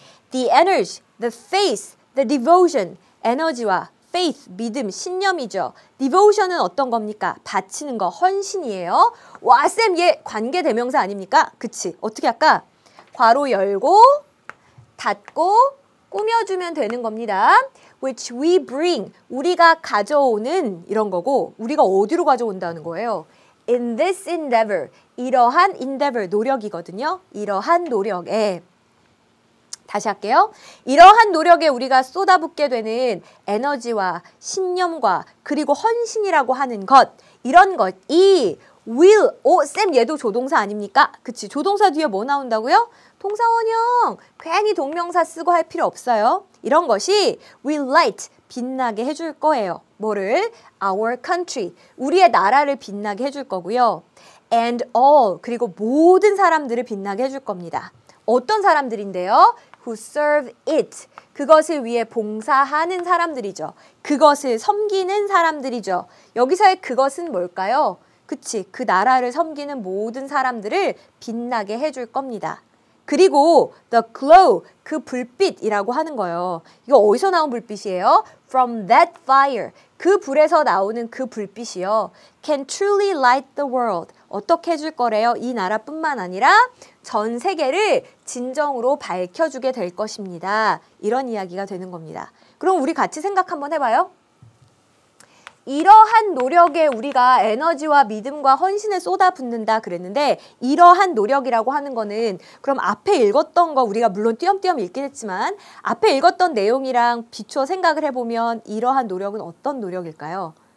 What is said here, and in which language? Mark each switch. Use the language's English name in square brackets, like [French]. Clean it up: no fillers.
[English] The energy, the faith, the devotion, [Korean] 에너지와 [English] faith, [Korean] 믿음, 신념이죠. devotion은 어떤 겁니까? 바치는 거, 헌신이에요. 와, 쌤, 얘 관계대명사 아닙니까? 그치. 어떻게 할까? 괄호 열고, 닫고, 꾸며주면 되는 겁니다. [English] Which we bring, [Korean] 우리가 가져오는 이런 거고, 우리가 어디로 가져온다는 거예요? [English] In this endeavor, 이러한 endeavor, [Korean] 노력이거든요. 이러한 노력에. 다시 할게요. 이러한 노력에 우리가 쏟아붓게 되는 에너지와 신념과 그리고 헌신이라고 하는 것, 이런 것이 will, 쌤 얘도 조동사 아닙니까? 그치, 조동사 뒤에 뭐 나온다고요? 동사원형, 괜히 동명사 쓰고 할 필요 없어요. 이런 것이 [English] will light, [Korean] 빛나게 해줄 거예요. 뭐를? [English] Our country, [Korean] 우리의 나라를 빛나게 해줄 거고요. [English] And all, [Korean] 그리고 모든 사람들을 빛나게 해줄 겁니다. 어떤 사람들인데요? [English] Who serve it, [Korean] 그것을 위해 봉사하는 사람들이죠. 그것을 섬기는 사람들이죠. 여기서의 그것은 뭘까요? 그치, 그 나라를 섬기는 모든 사람들을 빛나게 해줄 겁니다. 그리고 [English] the glow, [Korean] 그 불빛이라고 하는 거예요. 이거 어디서 나온 불빛이에요? [English] From that fire, [Korean] 그 불에서 나오는 그 불빛이요. [English] Can truly light the world, [Korean] 어떻게 해줄 거래요? 이 나라뿐만 아니라 전 세계를 진정으로 밝혀주게 될 것입니다. 이런 이야기가 되는 겁니다. 그럼 우리 같이 생각 한번 해봐요. 이러한 노력에 우리가 에너지와 믿음과 헌신을 쏟아붓는다 그랬는데, 이러한 노력이라고 하는 거는 그럼 앞에 읽었던 거 우리가 물론 띄엄띄엄 읽긴 했지만 앞에 읽었던 내용이랑 비추어 생각을 해보면 이러한 노력은 어떤 노력일까요?